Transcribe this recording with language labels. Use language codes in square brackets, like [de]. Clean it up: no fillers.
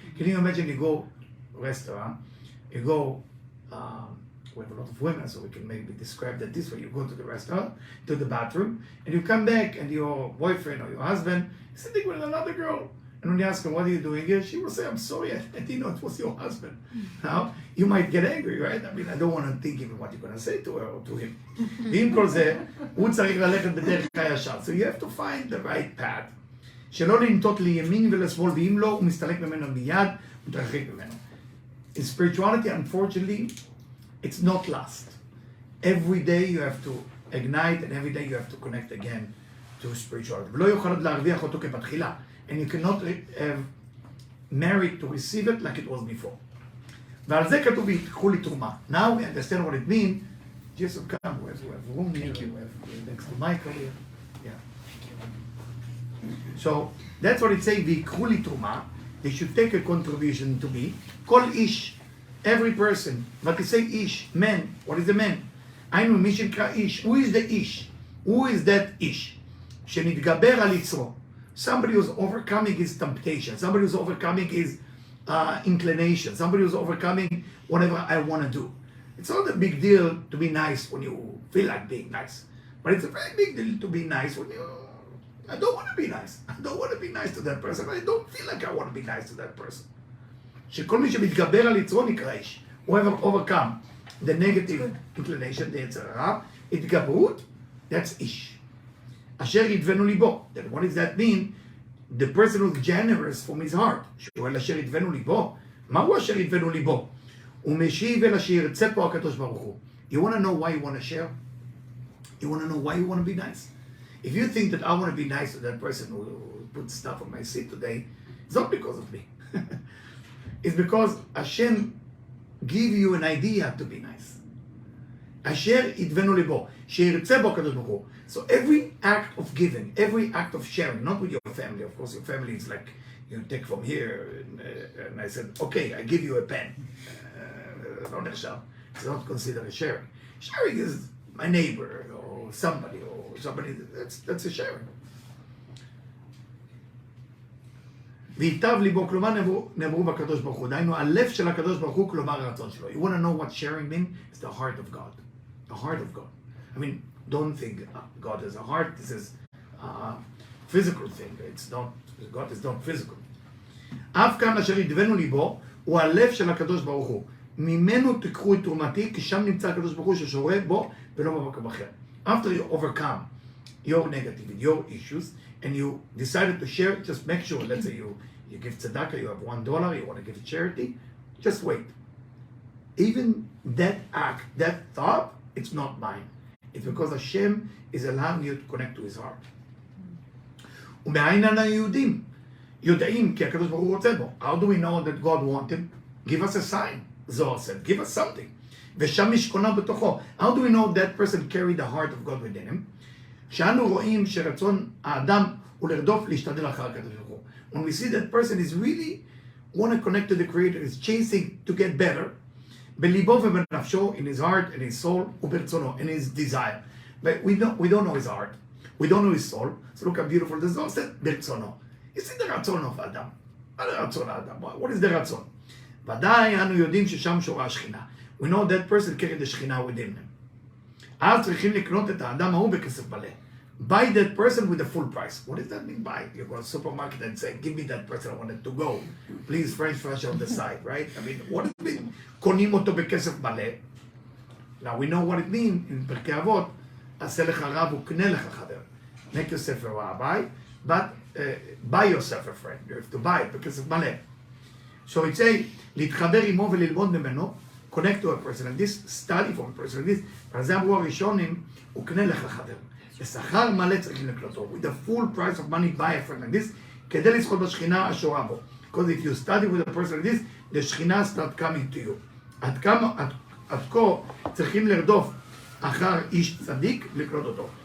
[en] Can you imagine you go restaurant, you go, we have a lot of women, so we can maybe describe that this way. You go to the restaurant, to the bathroom, and you come back, and your boyfriend or your husband is sitting with another girl. And when you ask her, what are you doing here? She will say, I'm sorry, I didn't know it was your husband. Now, you might get angry, right? I mean, I don't want to think even what you're going to say to her or to him. [he] ועם כל זה, הוא צריך ללכת בדרך הישר. [en] So you have to find the right path. [he] שלא לנטות לימין ולשמאל, ואם לא, הוא מסתלק ממנו מיד, מתרחק ממנו. [en] In spirituality, unfortunately, it's not lust. Every day you have to ignite, and every day you have to connect again to spirituality. [he] ולא יוכל עוד להרוויח אותו כבתחילה. [en] And you cannot have merit to receive it like it was before. [he] ועל זה כתוב, ויקחו לי תרומה. [en] Now we understand what it means. Jesus, come, we have room here, we have next to Michael here. Yeah. So that's what it says, [he] ויקחו לי תרומה. [en] They should take a contribution to me. [he] כל איש, [en] every person. But they say איש, man. What is a man? [he] היינו מי שנקרא איש. [en] Who is the איש? Who is that איש? [he] שנתגבר על יצרו. [en] Somebody who's overcoming his temptation. Somebody who's overcoming his inclination. Somebody who's overcoming whatever I want to do. It's not a big deal to be nice when you feel like being nice. But it's a very big deal to be nice when you... I don't want to be nice. I don't want to be nice to that person. I don't feel like I want to be nice to that person. [he] שכל מי שמתגבר על יצרו נקרא איש. [en] Whoever overcome the negative inclination, the יצר הרע, התגברות, that's איש. [he] אשר ידבנו ליבו. [en] Then what does that mean? The person who's generous from his heart. [he] שואל אשר ידבנו ליבו. מהו אשר ידבנו ליבו? הוא משיב אל אשר ירצה פה הקדוש ברוך הוא. [en] You want to know why you want to share? You want to know why you want to be nice? If you think that I want to be nice to that person who put stuff on my seat today, it's not because of me. It's because Hashem give you an idea to be nice. [he] אשר ידבנו ליבו. שירצה בו הקדוש ברוך הוא. [en] So every act of giving, every act of sharing, not with your family, of course your family is like, you take from here, and I said, okay, I give you a pen. [he] לא נחשב. [en] It's not considered a sharing. Sharing is my neighbor, or somebody, that's a sharing. [he] ויטב ליבו, כלומר נאמרו בקדוש ברוך הוא, דהיינו, הלב של הקדוש ברוך הוא, כלומר הרצון שלו. [en] You want to know what sharing means? It's the heart of God. The heart of God. I mean, don't think God has a heart. This is a physical thing. It's not, God is not physical. [he] אף כאן אשר ידבנו ליבו, הוא הלב של הקדוש ברוך הוא. ממנו תיקחו את תרומתי, כי שם נמצא הקדוש ברוך הוא ששורה בו ולא במקום אחר. [en] After you overcome your negativity, your issues, and you decided to share it, just make sure, let's say you give tzedakah, you have $1, you want to give a charity, just wait. Even that act, that thought, it's not mine. It's because Hashem is allowing you to connect to his heart. [he] ומאין אנו יודעים כי הקדוש ברוך הוא רוצה בו. [en] How do we know that God wants him? Give us a sign. Zohar said, give us something. [he] ושם משכונה בתוכו. [en] How do we know that person carried the heart of God within him? [he] שאנו רואים שרצון האדם הוא לרדוף להשתדל אחר הקדוש ברוך הוא. [en] When we see that person is really want to connect to the Creator, is chasing to get better, [he] בליבו ובנפשו, [en] in his heart, in his soul, [he] וברצונו, [en] in his desire. But we don't know his heart. We don't know his soul. So look how beautiful the Zohar said, ברצונו. You see the רצון of האדם. [he] מה זה רצון האדם? [en] What is the רצון? [he] ודאי אנו יודעים ששם שורה השכינה. [en] We know that person carried the שכינה within him. [he] אז צריכים לקנות את האדם ההוא בכסף מלא. [en] Buy that person with the full price. What does that mean buy? You go to the supermarket and say, give me that person, I want it to go. Please, French fries on the side, right? I mean, what does it mean? [he] קונים אותו בכסף מלא. [en] Now we know what it means in [he] פרקי אבות. עשה לך רב וקנה לך חבר. [en] Make yourself a rabbi, but buy yourself a friend. You have to buy it [he] בכסף מלא. [en] So it say, [he] להתחבר עמו וללמוד ממנו, [en] connect to a person, and this study from a person, this, [he] ועל זה אמרו הראשונים, וקנה לך חבר. בשכר מלא צריכים לקלוטו. [en] With the full price of money, buy a friend like this, [he] כדי לזכות בשכינה השורה בו. [en] Because if you study with a person like this, the שכינה start coming to you. [he] עד כה צריכים לרדוף אחר איש צדיק לקלוט אותו.